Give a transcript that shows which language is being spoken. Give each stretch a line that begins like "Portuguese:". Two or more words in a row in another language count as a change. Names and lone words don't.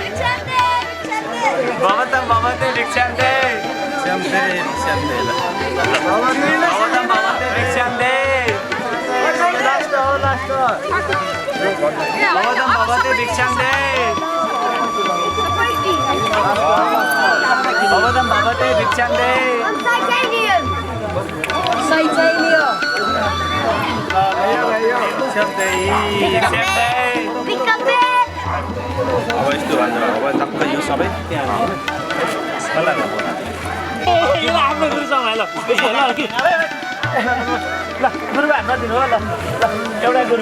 Sanskrit: भवतं भवते भिक्षां दे भवतं भवते भिक्षां दे भवतं भवते भिक्षां दे भवतं भवते भिक्षां दे
Nepali: अब यस्तो भन्छ अब टक्क यो सबै त्यहाँ यो आफ्नो गुरुसँग ल ल गुरु हात नदिनु हो ल एउटा गुरु